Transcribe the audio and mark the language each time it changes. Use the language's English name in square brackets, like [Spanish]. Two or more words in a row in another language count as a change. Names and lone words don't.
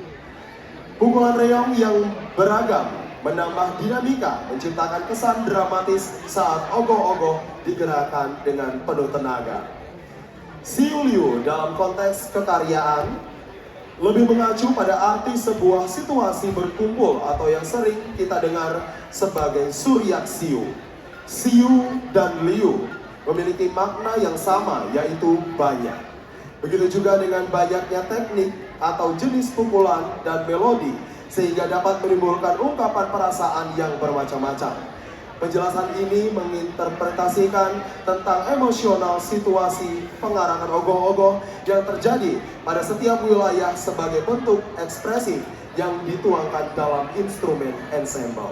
[Indonesian] Pukulan reog yang beragam menambah dinamika, menciptakan kesan dramatis saat ogoh-ogoh digerakkan dengan penuh tenaga. Siu Liu dalam konteks kekaryaan lebih mengacu pada arti sebuah situasi berkumpul atau yang sering kita dengar sebagai suryak siu. Siu dan Liu memiliki makna yang sama, yaitu banyak. Begitu juga dengan banyaknya teknik atau jenis pukulan dan melodi, sehingga dapat menimbulkan ungkapan perasaan yang bermacam-macam. Penjelasan ini menginterpretasikan tentang emosional situasi pengarakan ogoh-ogoh yang terjadi pada setiap wilayah sebagai bentuk ekspresif yang dituangkan dalam instrumen ensemble.